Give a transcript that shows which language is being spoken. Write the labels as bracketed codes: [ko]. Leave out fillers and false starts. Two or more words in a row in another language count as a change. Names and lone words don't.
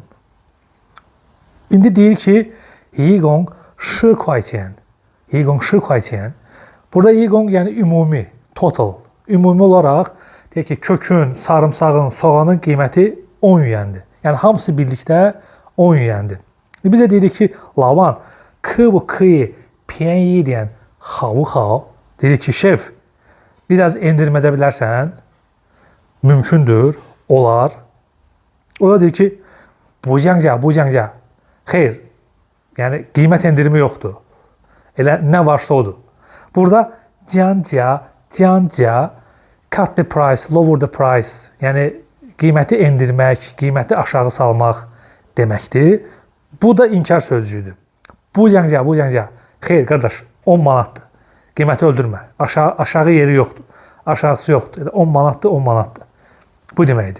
[az] İndi deyir ki, [zh] 一共 10 块钱. [az] Burada yigong yəni ümumi, total. Ümumi olaraq deyək ki, kökün, sarımsağın, soğanın qiyməti 10 yuandır. Yəni hamısı birlikdə 10 yuandır. Biz də deyirik ki, lavan, [zh] 可不可以便宜一点好不好? [az] Dedik ki, şef, biraz endirmə edə bilərsən? Mümkündür, olar. O da deyir ki, [zh] 不砍价. [az] Xeyr, yəni qiymət endirimi yoxdur. Elə nə varsa odur. Burada cəngcə, [en] cut the price, lower the price. [az] Yəni qiyməti endirmək, qiyməti aşağı salmaq deməkdir. Bu da inkar sözcüğüdür. [zh] 不砍价. [az] Xeyr, qardaş, 10 manatdır. Qiyməti öldürmə. Aşağı yeri yoxdur. Aşağısı yoxdur. 10 manatdır. Bu deməkdir.